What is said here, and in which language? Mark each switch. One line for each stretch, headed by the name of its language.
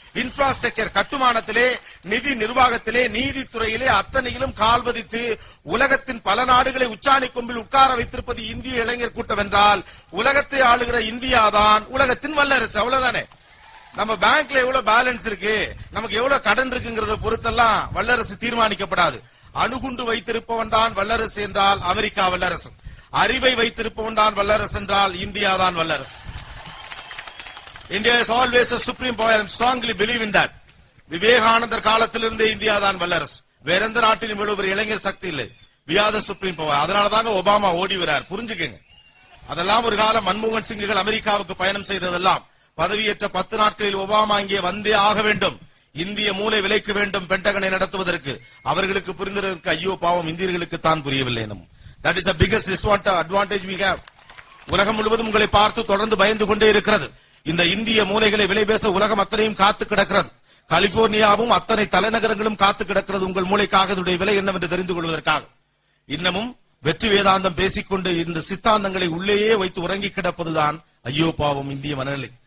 Tamil: Infrastructure கட்டுமானத்திலே, நிதி நிர்வாகத்திலே, நீதித்துறையிலே அத்தனையிலும் கால் பதித்து உலகத்தின் பல நாடுகளை உச்சாணி கொம்பில் உட்கார வைத்திருப்பது இந்திய இளைஞர் கூட்டம் என்றால் உலகத்தை ஆளுகிற இந்தியா தான் உலகத்தின் வல்லரசு. அவ்வளவுதானே. நம்ம பேங்க்ல எவ்வளவு பேலன்ஸ் இருக்கு, நமக்கு எவ்வளவு கடன் இருக்குங்கிறத பொறுத்தெல்லாம் வல்லரசு தீர்மானிக்கப்படாது. அணுகுண்டு வைத்திருப்பவன் தான் வல்லரசு என்றால் அமெரிக்கா வல்லரசு, அறிவை வைத்திருப்பவன் தான் வல்லரசு என்றால் இந்தியா தான் வல்லரசு.
English: India is always a supreme power and strongly believe in that.
Tamil: விவேகானந்தர் காலத்திலிருந்தே இந்தியா தான் வல்லரசு. வேற எந்த நாட்டிலும் இவ்வளவு ஒரு இளைஞர் சக்தி இல்லை.
English: We are the supreme power.
Tamil: அதனாலதாங்க Obama ஓடி வரார். புரிஞ்சுக்கங்க. அதெல்லாம் ஒரு காலம் மன்மோகன் சிங்குகள் அமெரிக்காவுக்கு பயணம் செய்ததெல்லாம் பதவியேற்ற 10 நாட்களில் ஒபாமா இங்கே வந்தே ஆக வேண்டும். இந்திய மூளை விலைக்கு வேண்டும் பென்டகனை நடத்துவதற்கு. அவர்களுக்கு புரிந்ததற்கு ஐயோ பாவம் இந்தியர்களுக்கு தான் புரியவில்லை.
English: That is the biggest advantage we have.
Tamil: உலகம் முழுவதும் உங்களை பார்த்து தொடர்ந்து பயந்து கொண்டே இருக்கிறது. இந்த இந்திய மூலைகளை விலை பேச உலகம் அத்தனையும் காத்து கிடக்கிறது. கலிபோர்னியாவும் அத்தனை தலைநகரங்களும் காத்து கிடக்கிறது உங்கள் மூளைக்காக. இதனுடைய விலை என்னவென்று தெரிந்து கொள்வதற்காக. இன்னமும் வெற்றி வேதாந்தம் பேசிக்கொண்டு இந்த சித்தாந்தங்களை உள்ளேயே வைத்து உறங்கி கிடப்பதுதான் ஐயோ பாவம் இந்திய மனநிலை.